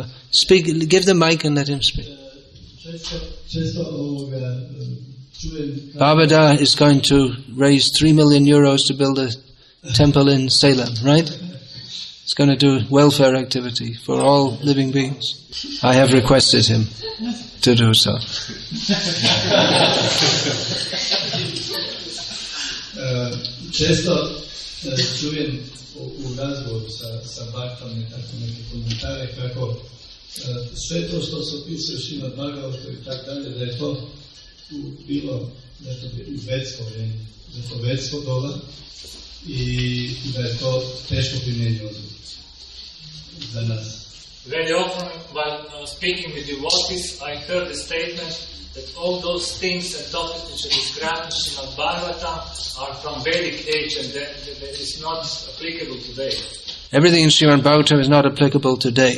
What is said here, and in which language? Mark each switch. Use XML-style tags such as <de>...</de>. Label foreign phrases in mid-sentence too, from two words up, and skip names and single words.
<en>Speak, give the mic and let him speak. Bhavada is going to raise 3 million euros to build a temple in Salem, right? He's going to do welfare activity for all living beings. I have requested him to do so.</en> <hr>Često čujem u razgovoru sa Bhaktom i tako neke komentare kako sve to što se opisuje Srimad Bhagavatam i tako dalje, da je to bilo u vedsko vrijeme, da je to vedsko doba i da je to teško primjenjivo za nas.</hr> <en>Very often while speaking with devotees, I heard the statement that all those things and topics which are described in Srimad Bhagavatam are from Vedic age and that is not applicable today. Everything in Srimad Bhagavatam is not applicable today.</en>